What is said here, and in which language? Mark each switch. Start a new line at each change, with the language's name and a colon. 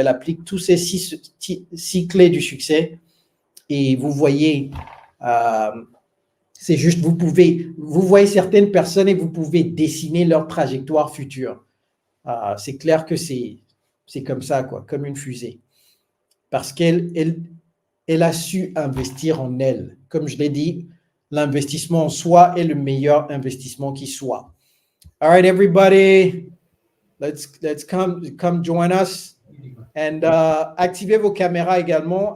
French: Elle applique tous ces 6 clés du succès. Et vous voyez, c'est juste, vous voyez certaines personnes et vous pouvez dessiner leur trajectoire future. C'est clair que c'est comme ça, quoi, comme une fusée. Parce qu'elle a su investir en elle. Comme je l'ai dit, l'investissement en soi est le meilleur investissement qui soit.
English: All right, everybody, let's come join us.
French: And activez vos caméras également.